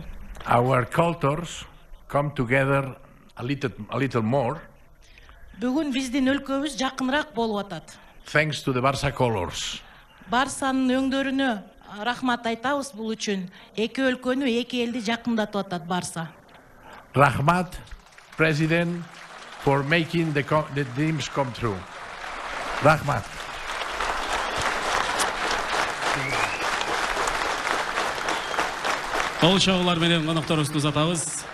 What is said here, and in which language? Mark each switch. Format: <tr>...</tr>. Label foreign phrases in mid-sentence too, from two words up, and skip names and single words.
<en>Our cultures come together a little more.</en> <ky>Бүгүн биздин өлкөбүз жакыныраак болуп атат.</ky> <en>Thanks to the Barça colors.</en> <ky>Барсанын өңдөрүнө рахмат айтабыз бул үчүн. Эки өлкөнү, эки элди жакындатып атат Барса.</ky> <en>Rahmat, President, for making the dreams come true.</en> <ky>Rahmat. Кол чабуулар менен конокторубузду узатабыз.</ky>